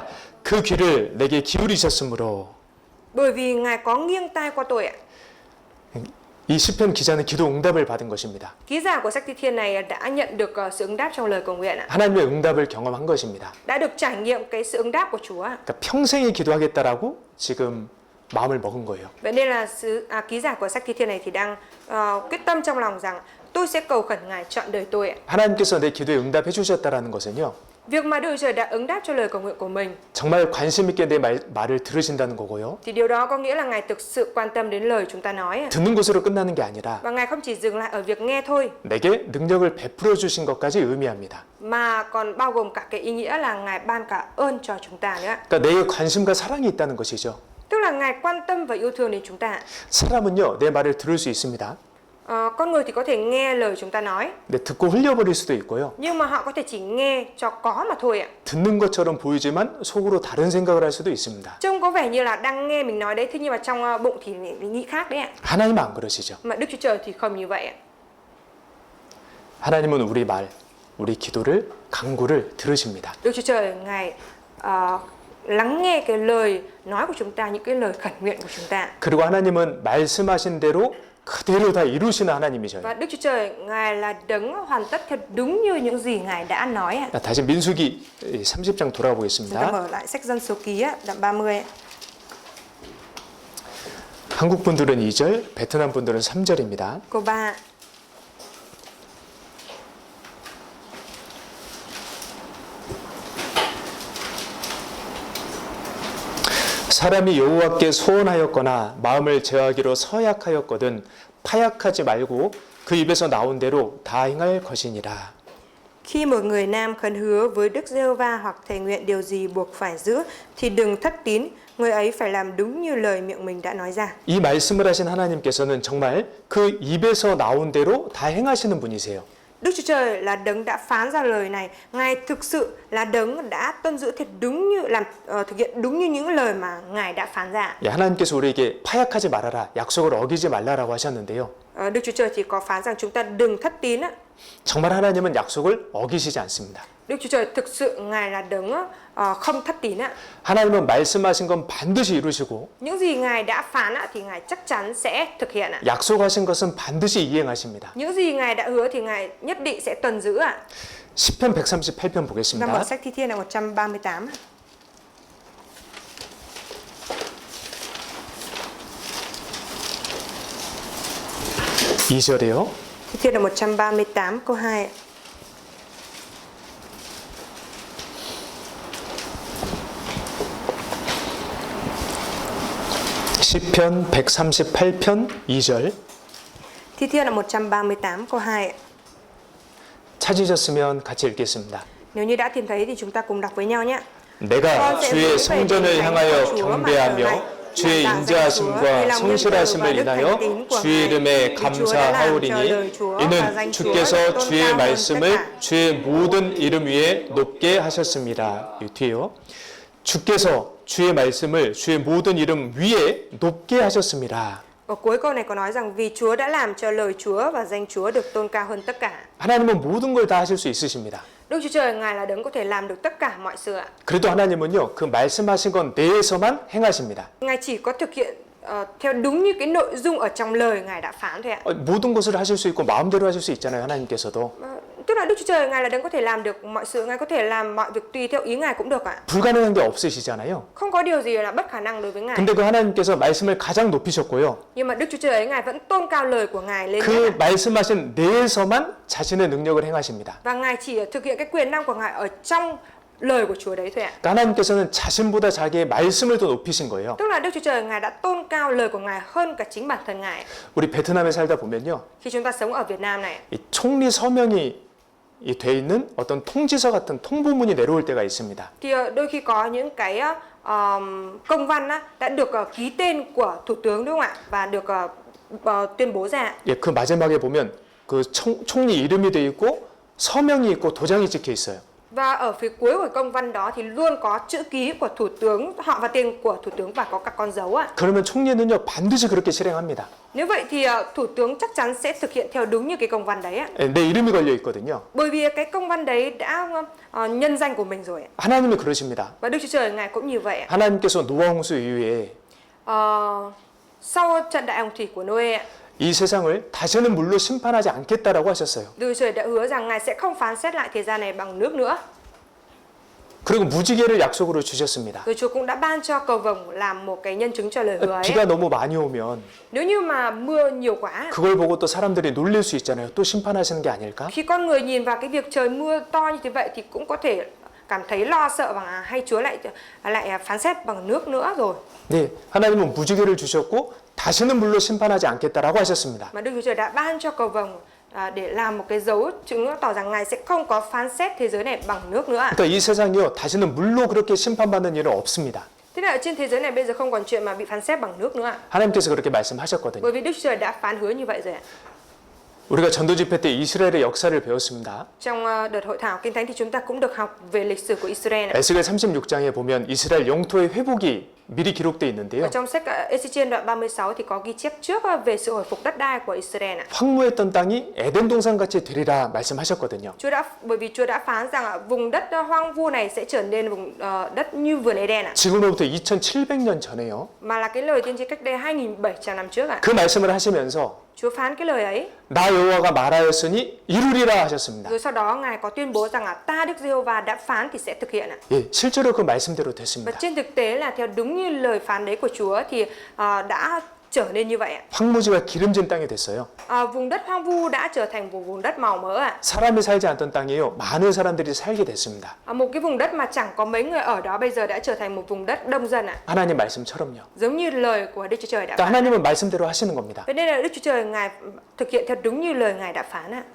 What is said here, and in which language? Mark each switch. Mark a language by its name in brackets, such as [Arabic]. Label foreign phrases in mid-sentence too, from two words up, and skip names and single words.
[Korean] 그 귀를 내게 기울이셨으므로. [Vietnamese] Bởi vì Ngài có nghiêng tai qua tôi ạ. [Korean] 이 시편 기자는 기도 응답을 받은 것입니다. [Vietnamese] Ký giả của sách Thi Thiên này đã nhận được sự ứng đáp trong lời cầu nguyện ạ. [Korean] 하나님의 응답을 경험한 것입니다. [Vietnamese] Đã được trải nghiệm cái sự ứng đáp của Chúa. [Korean] 그러니까 평생에 기도하겠다라고 지금 마음을 먹은 거예요. [Vietnamese] Vậy nên là ký giả của sách Thi Thiên này thì đang quyết tâm trong lòng rằng tôi sẽ cầu khẩn Ngài trọn đời tôi ạ. [Korean] 하나님께서 내 기도에 응답해 주셨다라는 것은요. [Vietnamese] Việc mà Đức Chúa Trời đã ứng đáp cho lời cầu nguyện của mình [Korean] 정말 관심 있게 내 말을 들으신다는 거고요. [Vietnamese] thì điều đó có nghĩa là Ngài thực sự quan tâm đến lời chúng ta nói ạ. [Korean] 듣는 것으로 끝나는 게 아니라 [Vietnamese] Và Ngài không chỉ dừng lại ở việc nghe thôi [Korean] 내게 능력을 베풀어 주신 것까지 의미합니다. [Vietnamese] mà còn bao gồm cả cái ý nghĩa là Ngài ban cả ơn cho chúng ta nữa. [Korean] 그러니까 내게 관심과 사랑이 있다는 것이죠. [Vietnamese] Tức là Ngài quan tâm và yêu thương đến chúng ta. [Korean] 사람은요, 내 말을 들을 수 있습니다. [Vietnamese] Con người thì có thể nghe lời chúng ta nói, [Korean] 근데 듣고 흘려버릴 수도 있고요. [Vietnamese] nhưng mà họ có thể chỉ nghe cho có mà thôi ạ. [Korean] 듣는 것처럼 보이지만 속으로 다른 생각을 할 수도 있습니다. [Vietnamese] Trông có vẻ như là đang nghe mình nói đấy, thế nhưng mà trong bụng thì nghĩ khác đấy ạ. [Korean] 하나님은 안 그러시죠. [Vietnamese] Mà Đức Chúa Trời thì không như vậy ạ. [Korean] 하나님은 우리 말, 우리 기도를, 간구를 들으십니다. [Vietnamese] Đức Chúa Trời Ngài lắng nghe cái lời nói của chúng ta, những cái lời khẩn nguyện của chúng ta. [Korean] 그리고 하나님은 말씀하신 대로 그대로 다 이루시는 하나님이셔요. [Vietnamese] Và Đức Chúa Trời Ngài là đấng hoàn tất theo đúng như những gì Ngài đã nói ạ. [Korean] 다시 민수기 30장 돌아가 [Vietnamese] Chúng ta [Korean] 보겠습니다. [Vietnamese] mở lại sách Dân Số Ký đoạn 30 ạ. [Korean] 한국 분들은 2절, 베트남 분들은 3절입니다. [Vietnamese] Câu 3. [Korean] 사람이 여호와께 소원하였거나 마음을 제어하기로 서약하였거든 파약하지 말고 그 입에서 나온 대로 다 행할 것이니라. [Vietnamese] Khi một người nam khấn hứa với Đức Giê-hô-va hoặc thề nguyện điều gì buộc phải giữ thì đừng thất tín, người ấy phải làm đúng như lời miệng mình đã nói ra. [Korean] 이 말씀을 하신 하나님께서는 정말 그 입에서 나온 대로 다 행하시는 분이세요. [Vietnamese] Đức Chúa Trời là đấng đã phán ra lời này, Ngài thực sự là đấng đã tuân giữ thật đúng như thực hiện đúng như những lời mà Ngài đã phán ra. [Korean] 하나님께서 우리에게 파약하지 말아라, 약속을 어기지 말라라고 하셨는데요. [Vietnamese] Đức Chúa Trời thì có phán rằng chúng ta đừng thất tín á. [Korean] 정말 하나님은 약속을 어기시지 않습니다. [Vietnamese] Đức Chúa Trời thực sự Ngài là đấng không thất tín ạ. [Korean] 하나님은 말씀하신 건 반드시 이루시고 [Vietnamese] Những gì Ngài đã phán ạ thì Ngài chắc chắn sẽ thực hiện ạ. [Korean] 약속하신 것은 반드시 이행하십니다. [Vietnamese] Những gì Ngài đã hứa thì Ngài nhất định sẽ tuân giữ ạ. [Korean] 시편 138편 [Vietnamese] Chúng ta [Korean] 보겠습니다. [Vietnamese] mở sách Thi Thiên là 138. [Korean] 이 절에요. [Vietnamese] Thi Thiên là 138 câu 2 ạ. [Korean] 시편 138편 2절. [Vietnamese] Thi Thiên là 138 câu 2 ạ. [Korean] 찾으셨으면 같이 읽겠습니다. [Vietnamese] Nếu như đã tìm thấy thì chúng ta cùng đọc với nhau nhé. [Korean] 내가 주의 성전을 향하여 경배하며 주의 인자하심과 성실하심을 인하여 주의 이름에 감사하오리니 이는 주께서 주의 말씀을 주의 모든 이름 위에 높게 하셨습니다. 이 뒤에요. 주께서 주의 말씀을 주의 모든 이름 위에 높게 하셨습니다. [Vietnamese] Ở cuối câu này có nói rằng vì Chúa đã làm cho lời Chúa và danh Chúa được tôn cao hơn tất cả. [Korean] 하나님은 모든 걸 다 하실 수 있으십니다. [Vietnamese] Đức Chúa Trời Ngài là đấng có thể làm được tất cả mọi sự ạ. [Korean] 그래도 하나님은요, 그 말씀하신 것 내에서만 행하십니다. [Vietnamese] Ngài chỉ có thực hiện theo đúng như cái nội dung ở trong lời Ngài đã phán thôi ạ. [Korean] 모든 것을 하실 수 있고 마음대로 하실 수 있잖아요, 하나님께서도. [Vietnamese] Tức là Đức Chúa Trời Ngài là đấng có thể làm được mọi sự, Ngài có thể làm mọi việc tùy theo ý Ngài cũng được ạ. [Korean] 불가능한 게 없으시잖아요. [Vietnamese] Không có điều gì là bất khả năng đối với Ngài. [Korean] 근데 그 하나님께서 말씀을 가장 높이셨고요. [Vietnamese] Nhưng mà Đức Chúa Trời ấy, Ngài vẫn tôn cao lời của Ngài lên [Korean] 그 [Vietnamese] nhất ạ. [Korean] 말씀하신 내에서만 자신의 능력을 행하십니다. [Vietnamese] Và Ngài chỉ thực hiện cái quyền năng của Ngài ở trong lời của Chúa đấy thôi ạ. [Korean] 그러니까 하나님께서는 자신보다 자기의 말씀을 더 높이신 거예요. [Vietnamese] Tức là Đức Chúa Trời Ngài đã tôn cao lời của Ngài hơn cả chính bản thân Ngài. [Korean] 우리 베트남에 살다 보면요, [Vietnamese] Khi chúng ta sống ở Việt Nam này, [Korean] 이 총리 서명이 돼 있는 어떤 통지서 같은 통보문이 내려올 때가 있습니다. [Vietnamese] thì đôi khi có những cái công văn đã được ký tên của Thủ tướng đúng không ạ? Và được tuyên bố ra. [Korean] 예, 그 마지막에 보면 그 총리 이름이 돼 있고 서명이 있고 도장이 찍혀 있어요. [Vietnamese] Và ở phía cuối của công văn đó thì luôn có chữ ký của Thủ tướng, họ và tên của Thủ tướng và có các con dấu ạ. [Korean] 그러면 총리는요 반드시 그렇게 실행합니다. [Vietnamese] Nếu vậy thì Thủ tướng chắc chắn sẽ thực hiện theo đúng như cái công văn đấy ạ. [Korean] 예, 내 이름이 걸려 있거든요. [Vietnamese] Bởi vì cái công văn đấy đã nhân danh của mình rồi ạ. [Korean] 하나님이 그러십니다. [Vietnamese] Và Đức Chúa Trời Ngài cũng như vậy ạ. [Korean] 하나님께서 노아 홍수 이후에 [Vietnamese] Sau trận đại hồng thủy của Noe ạ, [Korean] 이 세상을 다시는 물로 심판하지 않겠다라고 하셨어요. [Vietnamese] Đức Chúa Trời đã hứa rằng Ngài sẽ không phán xét lại thế gian này bằng nước nữa. [Korean] 그리고 무지개를 약속으로 주셨습니다. [Vietnamese] Rồi Chúa cũng đã ban cho cầu vồng làm một cái nhân chứng cho lời hứa ấy. [Korean] 비가 너무 많이 오면 [Vietnamese] Nếu như mà mưa nhiều quá, [Korean] 그걸 보고 또 사람들이 놀릴 수 있잖아요. 또 심판하시는 게 아닐까? [Vietnamese] khi con người nhìn vào cái việc trời mưa to như thế vậy thì cũng có thể cảm thấy lo sợ bằng hay Chúa lại phán xét bằng nước nữa rồi. [Korean] 네, 하나님은 무지개를 주셨고 다시는 물로 심판하지 않겠다라고 하셨습니다. [Vietnamese] Mà Đức Chúa Trời đã ban cho cầu vồng để làm một cái dấu chứng tỏ rằng Ngài sẽ không có phán xét thế giới này bằng nước nữa. [Korean] 그러니까 이 세상이요 다시는 물로 그렇게 심판받는 일은 없습니다. [Vietnamese] Thế là ở trên thế giới này bây giờ không còn chuyện mà bị phán xét bằng nước nữa. [Korean] 하나님께서 그렇게 말씀하셨거든요. [Vietnamese] Bởi vì Đức Chúa Trời đã phán hứa như vậy rồi ạ. [Korean] 우리가 전도 집회 때 이스라엘의 역사를 배웠습니다. [Vietnamese] Trong đợt hội thảo Kinh Thánh thì chúng ta cũng được học về lịch sử của Israel. [Korean] 에스겔 36장에 보면 이스라엘 영토의 회복이 미리 기록되어 [Vietnamese] Ở [Korean] 있는데요. [Vietnamese] trong sách Ê-xi-chiên đoạn 36 thì có ghi chép trước về sự hồi phục đất đai của Israel. [Korean] 황무했던 땅이 에덴 동산같이 되리라 말씀하셨거든요. [Vietnamese] Bởi vì Chúa đã phán rằng vùng đất hoang vu này sẽ trở nên vùng đất như vườn Eden ạ. [Korean] 지금으로부터 2700년 전에요. [Vietnamese] Mà là cái lời tiên tri cách đây 2700 năm trước ạ. [Korean] 그 말씀을 하시면서 [Vietnamese] Chúa phán cái lời ấy. [Korean] 나 여호와가 말하였으니 이루리라 하셨습니다. [Vietnamese] Rồi sau đó Ngài có tuyên bố rằng ta Đức Giê-hô-va đã phán thì sẽ thực hiện ạ. [Korean] 예, 실제로 그 말씀대로 [Vietnamese] Và [Korean] 됐습니다. [Vietnamese] trên thực tế là theo đúng như lời phán đấy của Chúa thì đã trở nên như vậy ạ. [Korean] 황무지가 기름진 땅이 됐어요. [Vietnamese] Vùng đất hoang vu đã trở thành một vùng đất màu mỡ ạ. [Korean] 사람이 살지 않던 땅이에요. 많은 사람들이 살게 됐습니다. [Vietnamese] Một cái vùng đất mà chẳng có mấy người ở đó bây giờ đã trở thành một vùng đất đông dân ạ. [Korean] 하나님 말씀처럼요. [Vietnamese] Giống như lời của Đức Chúa Trời đã [Korean] 그러니까 [Vietnamese] phán. [Korean] 하나님은 말씀대로 하시는 겁니다. [Vietnamese] Vậy nên là Đức Chúa Trời Ngài thực hiện theo đúng như lời Ngài đã phán ạ.